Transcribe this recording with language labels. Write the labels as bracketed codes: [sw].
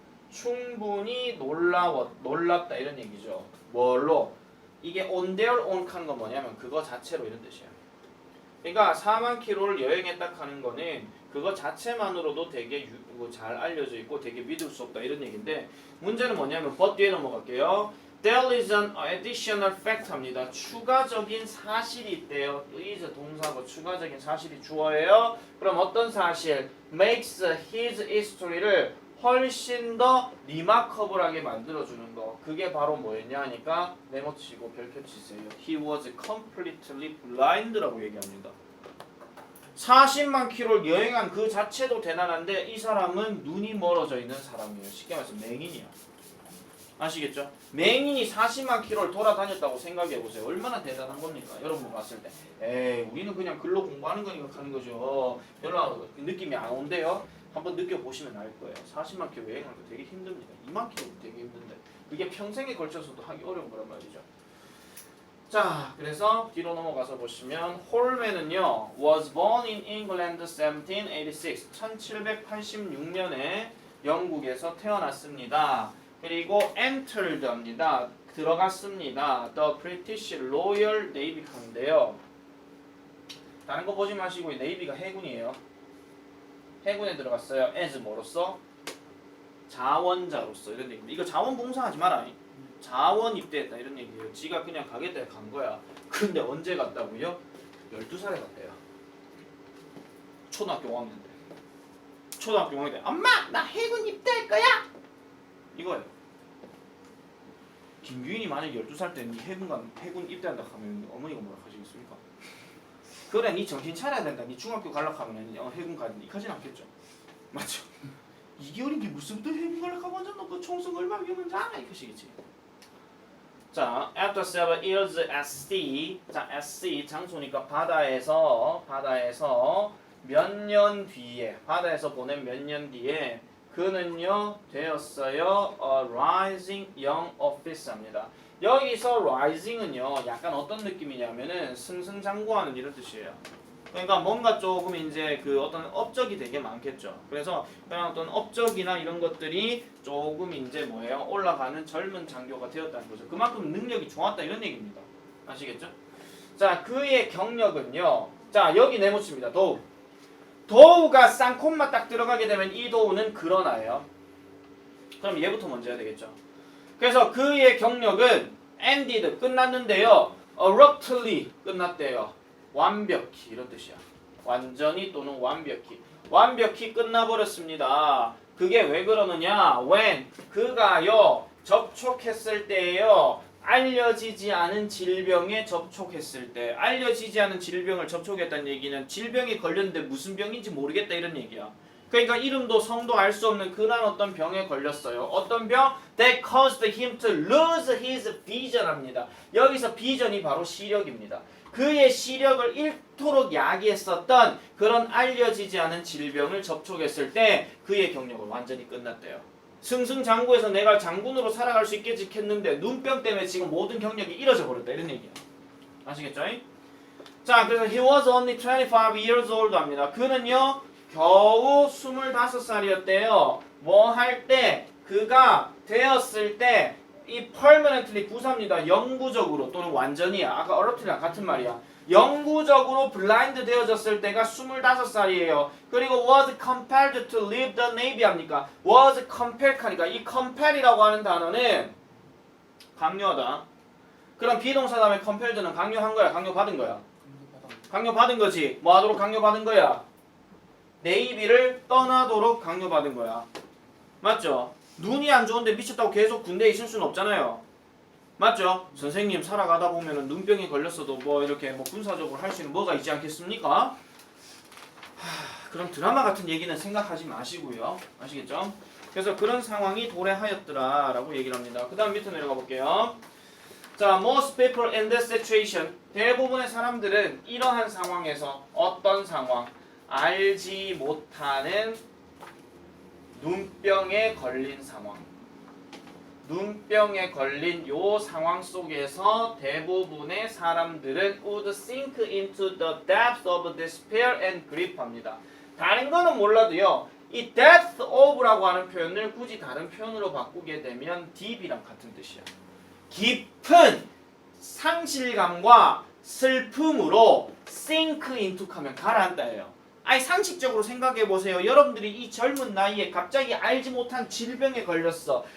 [ko] 충분히 놀랍다 이런 얘기죠. 뭘로? 이게 [en] on their own [ko] 하는 건 뭐냐면 그거 자체로 이런 뜻이야. 그러니까 4만 킬로를 여행했다 하는 거는 그거 자체만으로도 되게 잘 알려져 있고 되게 믿을 수 없다 이런 얘기인데, 문제는 뭐냐면 [en] but [ko] 뒤에 넘어갈게요. [en] There is an additional fact [ko] 합니다. 추가적인 사실이 있대요. is 동사고 추가적인 사실이 주어예요. 그럼 어떤 사실? [en] makes his history [ko] 를 훨씬 더 리마커블하게 만들어주는 거. 그게 바로 뭐였냐 하니까 메모치고 별표 치세요. [en] He was completely blind [ko] 라고 얘기합니다. 40만 킬로를 여행한 그 자체도 대단한데 이 사람은 눈이 멀어져 있는 사람이에요. 쉽게 말해서 맹인이야. 아시겠죠? 맹인이 40만 킬로를 돌아다녔다고 생각해보세요. 얼마나 대단한 겁니까? 여러분 봤을 때 에이, 우리는 그냥 글로 공부하는 거니까 하는 거죠. 별로 느낌이 안 온대요. 한번 느껴보시면 알 거예요. 40만 킬로 여행하는 거 되게 힘듭니다. 2만 킬로 되게 힘든데 그게 평생에 걸쳐서도 하기 어려운 거란 말이죠. 자, 그래서 뒤로 넘어가서 보시면 홀맨은요 [en] was born in England [ko] 1786, 1786년에 영국에서 태어났습니다. 그리고 entered 합니다. 들어갔습니다. [en] The British Royal Navy [ko] 칸인데요. 다른 거 보지 마시고 네이비가 해군이에요. 해군에 들어갔어요. as 뭐로서? 자원자로서 이런 얘기입니다. 이거 자원봉사하지 마라. 자원 입대했다 이런 얘기예요. 지가 그냥 가겠다 간 거야. 근데 언제 갔다고요? 12살에 갔대요. 초등학교 5학년 때. 초등학교 5학년 때. 엄마! 나 해군 입대할 거야! 이거예요. 김규인이 만약에 12살 때 니 해군 입대한다 하면 어머니가 뭐라 하시겠습니까? 그래, 니 정신 차려야 된다. 니 중학교 가려고 하면 해군 가야 된다. 이까지는 않겠죠. 맞죠? 이게 어린 게 무슨부터 해군 가려고 하면 완전 너 총성 얼마나 위험한지 알아? 이것이겠지. 자, [en] after several years at sea. [ko] 자, [en] at sea [ko] 장소니까 바다에서 몇 년 뒤에, 바다에서 보낸 몇 년 뒤에 그는요 되었어요. [en] A rising young officer입니다. [ko] 여기서 rising은요 약간 어떤 느낌이냐면은 승승장구하는 이런 뜻이에요. 그러니까 뭔가 조금 이제 그 어떤 업적이 되게 많겠죠. 그래서 그냥 어떤 업적이나 이런 것들이 조금 이제 뭐예요? 올라가는 젊은 장교가 되었다는 거죠. 그만큼 능력이 좋았다 이런 얘기입니다. 아시겠죠? 자, 그의 경력은요. 자, 여기 네모칩니다. 도우. 도우가 쌍콤마 딱 들어가게 되면 이 도우는 그러나예요. 그럼 얘부터 먼저 해야 되겠죠. 그래서 그의 경력은 ended 끝났는데요. abruptly 끝났대요. 완벽히 이런 뜻이야. 완전히 또는 완벽히 끝나버렸습니다. 그게 왜 그러느냐? when 그가요 접촉했을 때예요. 알려지지 않은 질병에 접촉했을 때. 알려지지 않은 질병을 접촉했다는 얘기는 질병에 걸렸는데 무슨 병인지 모르겠다 이런 얘기야. 그러니까 이름도 성도 알 수 없는 그런 어떤 병에 걸렸어요. 어떤 병? [en] That caused him to lose his vision [ko] 합니다. 여기서 비전이 바로 시력입니다. 그의 시력을 잃도록 야기했었던 그런 알려지지 않은 질병을 접촉했을 때 그의 경력은 완전히 끝났대요. 승승장구해서 내가 장군으로 살아갈 수 있겠지 했는데 눈병 때문에 지금 모든 경력이 잃어져 버렸다 이런 얘기야. 아시겠죠? 자, [en] 그래서 he was only 25 years old [ko] 합니다. 그는요 겨우 25살이었대요. 뭐 할 때? 그가 되었을 때 이 permanently 부사입니다. 영구적으로 또는 완전히야. 아까 어렵트랑 같은 말이야. 영구적으로 블라인드 되어졌을 때가 25살이에요. [en] 그리고 was compelled to leave the navy [ko] 합니까? [en] was compelled [ko] 하니까 이 compell이라고 하는 단어는 강요하다. 그럼 비동사 다음에 compelled는 강요한 거야? 강요받은 거야? 강요받은 거지. 뭐 하도록 강요받은 거야? 네이비를 떠나도록 강요받은 거야. 맞죠? 눈이 안 좋은데 미쳤다고 계속 군대에 있을 수는 없잖아요. 맞죠? 선생님 살아가다 보면은 눈병이 걸렸어도 뭐 이렇게 뭐 군사적으로 할 수 있는 뭐가 있지 않겠습니까? 그럼 드라마 같은 얘기는 생각하지 마시고요. 아시겠죠? 그래서 그런 상황이 도래하였더라 라고 얘기를 합니다. 그 다음 밑에 내려가 볼게요. 자, [en] most people in this situation. [ko] 대부분의 사람들은 이러한 상황에서 어떤 상황? 알지 못하는 눈병에 걸린 상황. 눈병에 걸린 요 상황 속에서 대부분의 사람들은 [en] would sink into the depth of despair and grief [ko] 합니다. 다른 거는 몰라도요. 이 [en] depth of [ko] 라고 하는 표현을 굳이 다른 표현으로 바꾸게 되면 deep이랑 같은 뜻이야. 깊은 상실감과 슬픔으로 [en] sink into [ko] 하면 가라앉다예요. 아니 상식적으로 생각해 보세요. 여러분들이 이 젊은 나이에 갑자기 알지 못한 질병에 걸렸어.